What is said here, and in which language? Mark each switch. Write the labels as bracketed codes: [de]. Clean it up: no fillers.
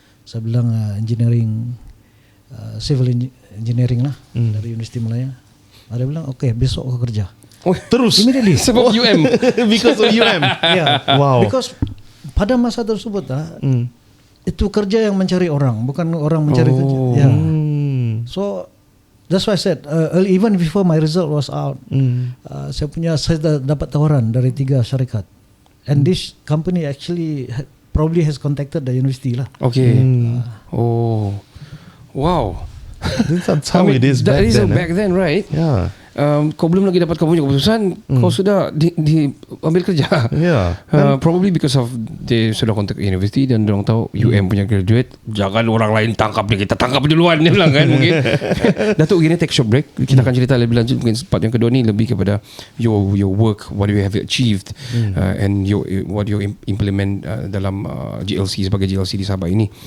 [ms] Saya bilang engineering, civil engineering lah dari Universiti Malaya. Dia bilang okay, besok aku kerja. Terus [en] immediately [ms] sebab UM. [en] Because of UM. Wow. Because [ms] pada masa tersebut itu kerja yang mencari orang, bukan orang mencari kerja. [en] So that's why I said even before my result was out, [ms] saya dapat tawaran dari 3 syarikat, [en] and this company actually probably has contacted the university lah. Wow. That's how it is back then. Back then, right? Yeah. [ms] Kau belum lagi dapat kau punya keputusan, kau sudah ambil kerja. [en] Probably because of they [ms] sudah kontak universiti dan orang tahu UM punya graduate, jangan orang lain tangkap dia, kita tangkap duluan dia bilang kan mungkin. Datuk, gini [en] take short break. [ms] Kita akan cerita lebih lanjut mungkin part yang kedua ni lebih kepada [en] your work, what you have achieved and what you implement [ms] dalam GLC sebagai GLC di Sabah ini.